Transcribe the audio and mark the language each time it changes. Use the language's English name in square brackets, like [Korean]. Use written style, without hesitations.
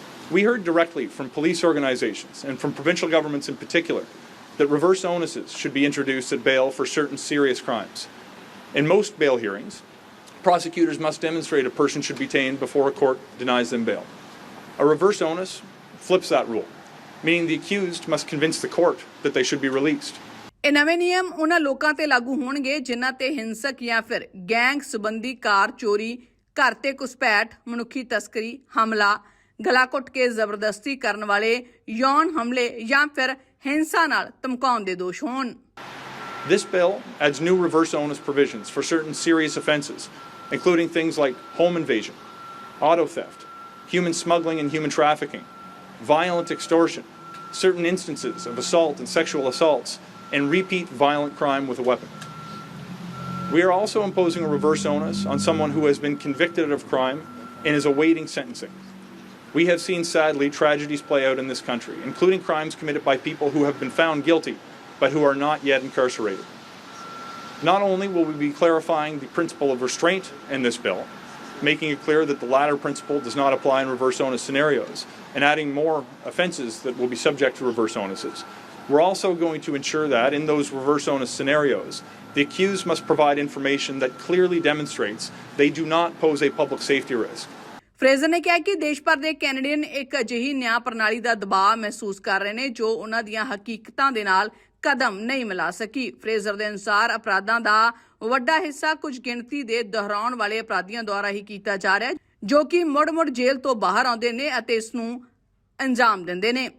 [English] We heard directly from police organizations and from provincial governments in particular that reverse onuses should be introduced at bail for certain serious crimes. In most bail hearings, prosecutors must demonstrate a person should be detained before a court denies them bail. A reverse onus flips that rule, meaning the accused must convince the court that they should be released. [Punjabi] ਇਹ ਨਵੇਂ ਨਿਯਮ ਉਹਨਾਂ ਲੋਕਾਂ ਤੇ ਲਾਗੂ ਹੋਣਗੇ ਜਿਨ੍ਹਾਂ ਤੇ ਹਿੰਸਕ ਜਾਂ ਫਿਰ ਗੈਂਗ ਸੰਬੰਧੀ ਕਾਰ ਚੋਰੀ, ਘਰ ਤੇ ਘੁਸਪੈਠ, ਮਨੁੱਖੀ ਤਸਕਰੀ, ਹਮਲਾ, ਗਲਾ ਘੁੱਟ ਕੇ ਜ਼ਬਰਦਸਤੀ ਕਰਨ ਵਾਲੇ, ਯੌਨ ਹਮਲੇ ਜਾਂ ਫਿਰ ਹਿੰਸਾ ਨਾਲ ਧਮਕਾਉਣ ਦੇ ਦੋਸ਼ ਹੋਣ। [English] This bill adds new reverse onus provisions for certain serious offenses, including things like home invasion, auto theft, human smuggling and human trafficking, violent extortion, certain instances of assault and sexual assaults, and repeat violent crime with a weapon. We are also imposing a reverse onus on someone who has been convicted of crime and is awaiting sentencing. We have seen, sadly, tragedies play out in this country, including crimes committed by people who have been found guilty but who are not yet incarcerated. Not only will we be clarifying the principle of restraint in this bill, making it clear that the latter principle does not apply in reverse onus scenarios, and adding more offenses that will be subject to reverse onuses, we're also going to ensure that in those reverse onus scenarios, the accused must provide information that clearly demonstrates they do not pose a public safety risk. [Punjabi] Fraser ਨੇ ਕਿਹਾ ਕਿ ਦੇਸ਼ ਭਰ ਦੇ Canadian ਇੱਕ ਅਜਿਹੀ ਨਿਆਂ ਪ੍ਰਣਾਲੀ ਦਾ ਦਬਾਅ ਮਹਿਸੂਸ ਕਰ ਰਹੇ ਨੇ ਜੋ ਉਹਨਾਂ ਦੀਆਂ ਹਕੀਕਤਾਂ ਦੇ ਨਾਲ ਕਦਮ ਨਹੀਂ ਮਿਲਾ ਸਕੀ। ਫਰੇਜ਼ਰ ਦੇ ਅਨੁਸਾਰ ਅਪਰਾਧਾਂ ਦਾ ਵੱਡਾ ਹਿੱਸਾ ਕੁਝ ਗਿਣਤੀ ਦੇ ਦੁਹਰਾਉਣ ਵਾਲੇ ਅਪਰਾਧੀਆਂ ਦੁਆਰਾ ਹੀ ਕੀਤਾ ਜਾ ਰਿਹਾ ਹੈ ਜੋ ਕਿ ਮੁੜ-ਮੁੜ ਜੇਲ੍ਹ ਤੋਂ ਬਾਹਰ ਆਉਂਦੇ ਨੇ ਅਤੇ ਇਸ ਨੂੰ ਅੰਜਾਮ ਦਿੰਦੇ ਨੇ।